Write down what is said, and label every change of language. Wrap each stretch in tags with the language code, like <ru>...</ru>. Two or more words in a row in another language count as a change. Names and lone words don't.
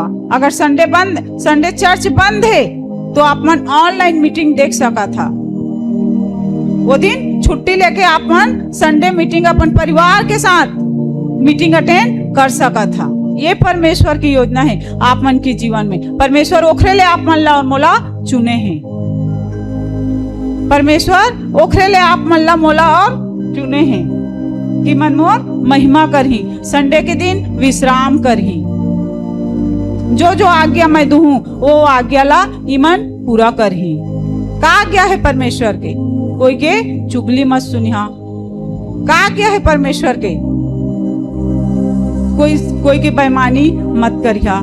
<hne>अगर संडे चर्च बंद है तो आप मन</hne> <en>online meeting</en> <hne>देख सका था। वो दिन छुट्टी लेके आप मन</hne> <en>Sunday meeting</en> <hne>अपन परिवार के साथ</hne> <en>meeting attend</en> <hne>कर सका था। ये परमेश्वर की योजना है आप मन के जीवन में। परमेश्वर ओखरे ले आप मन ला और मोला चुने हैं। परमेश्वर ओखरे ले आप मन ला मोला और चुने हैं कि मन मोर महिमा करही, संडे के दिन विश्राम करही। जो जो आज्ञा मैं दूं वो आज्ञा ला ईमन पूरा करही। का आज्ञा है परमेश्वर के? कोई के चुगली मत सुनिहा। का आज्ञा है परमेश्वर के? कोई के बेईमानी मत करिहा।</hne>